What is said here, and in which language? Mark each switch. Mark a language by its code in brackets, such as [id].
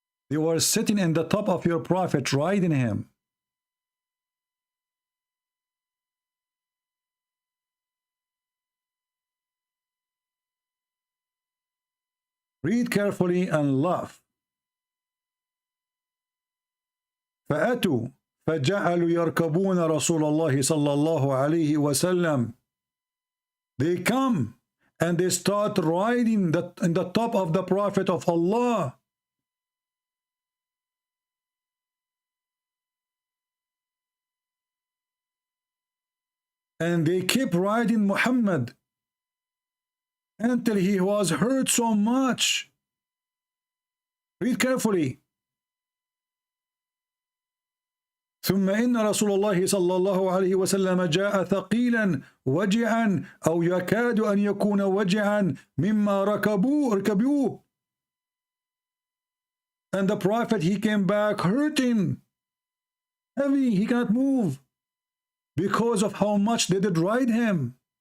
[en] They were sitting in the top of your prophet, riding him. Read carefully and laugh. [ar] فأتوا فجعلوا يركبون رسول الله صلى الله عليه وسلم. [en] They come and they start riding in the top of the Prophet of Allah. And they keep riding Muhammad until he was hurt so much. Read carefully. [ar] ثم إن رسول الله صلى الله عليه وسلم جاء ثقيلا وجعا أو يكاد أن يكون وجعا مما ركبوه. [en] And the Prophet, he came back hurting, heavy, he cannot move because of how much they did ride him.